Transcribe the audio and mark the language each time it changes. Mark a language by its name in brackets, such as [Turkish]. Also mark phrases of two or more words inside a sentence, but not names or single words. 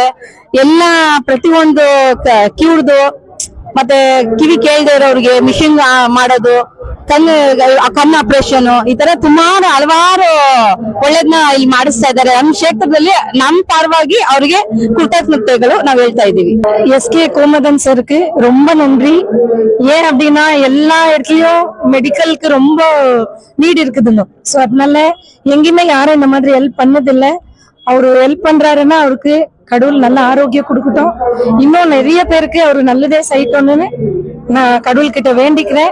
[Kannada] ಎಲ್ಲಾ ಪ್ರತಿಯೊಂದು ಕಿವ್ದು ಮತ್ತೆ ಕಿವಿ ಕೇಳದೆ ಇರೋರಿಗೆ ಮಿಷಿನ್ ಮಾಡೋದು, ಕಣ್ಣು ಆಪರೇಷನ್, ಈ ತರ ಸುಮಾರು ಹಲವಾರು ಒಳ್ಳೇದ್ನ ಇಲ್ಲಿ ಮಾಡಿಸ್ತಾ ಇದ್ದಾರೆ. ನಮ್ ಕ್ಷೇತ್ರದಲ್ಲಿ ನಮ್ ಪರವಾಗಿ ಅವ್ರಿಗೆ ಕೃತಜ್ಞತೆಗಳು ನಾವ್ ಹೇಳ್ತಾ ಇದೀವಿ. [Tamil] எஸ்கே கோமதன் சருக்கு ரொம்ப நன்றி. ஏன் அப்படின்னா எல்லா இடத்துலயும் மெடிக்கலுக்கு ரொம்ப நீட் இருக்குதுன்னு. சோ அதனால எங்கேயுமே யாரும் இந்த மாதிரி ஹெல்ப் பண்ணதில்லை. அவரு ஹெல்ப் பண்றாருன்னா அவருக்கு கடவுள் நல்ல ஆரோக்கியம் கொடுக்கட்டும். இன்னும் நிறைய பேருக்கு அவரு நல்லதே செய்யட்டும்னு நான் கடவுள் கிட்ட வேண்டிக்கிறேன்.